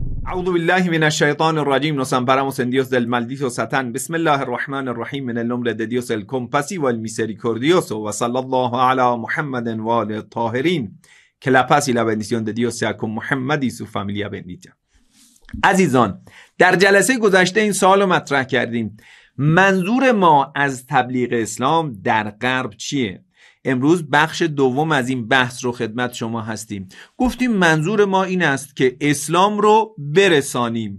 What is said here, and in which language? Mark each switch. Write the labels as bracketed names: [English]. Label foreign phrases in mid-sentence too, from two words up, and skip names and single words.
[Arabic] أعوذ بالله من الشيطان الرجيم. [Spanish] Nos amparamos en Dios del maldito Satán. [Arabic] بسم الله الرحمن الرحيم. [Spanish] En el nombre de Dios el compasivo, el misericordioso. [Arabic] وصلى الله على محمد وآله الطاهرين. [Spanish] Que la paz y la bendición de Dios sea con Muhammad y su familia bendita. [Persian] عزیزان، در جلسه گذشته این سوال رو مطرح کردیم: منظور ما از تبلیغ اسلام در غرب چیه؟ امروز بخش دوم از این بحث رو خدمت شما هستیم. گفتیم منظور ما این است که اسلام رو برسانیم.